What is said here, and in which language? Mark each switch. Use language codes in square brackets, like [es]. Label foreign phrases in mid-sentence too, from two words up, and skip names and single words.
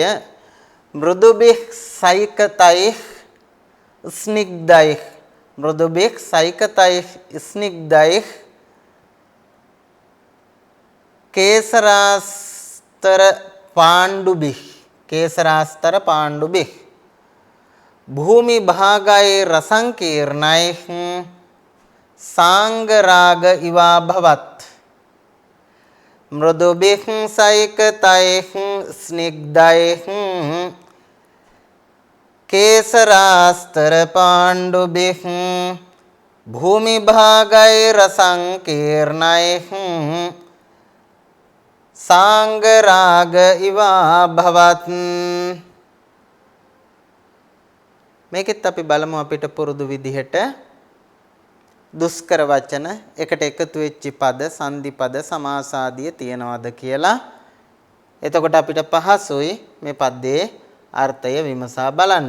[sa] මෘදුබිහ් සයිකතයිහ් ස්නිග්ධයිහ් මෘදුබිහ් සයිකතයිහ් ස්නිග්ධයිහ් කේසරාස්තර පාණ්ඩුබිහ් කේසරාස්තර පාණ්ඩුබිහ් භූමි භාගයේ රසංකීර්ණයිහ් सांगराग इवाभवत् मृदुभिः सैकतैः स्निग्धैः केसरास्त्रपाण्डुभिः भूमिभागैरसङ्कीर्णैः सांगराग इवाभवत्. [si] මේකෙත් අපි බලමු අපිට පුරුදු විදිහට දුෂ්කර වචන එකට එකතු වෙච්ච පද සංදි පද සමාස ආදිය තියනවාද කියලා. එතකොට අපිට පහසුයි මේ පද්‍යයේ අර්ථය විමසා බලන්න.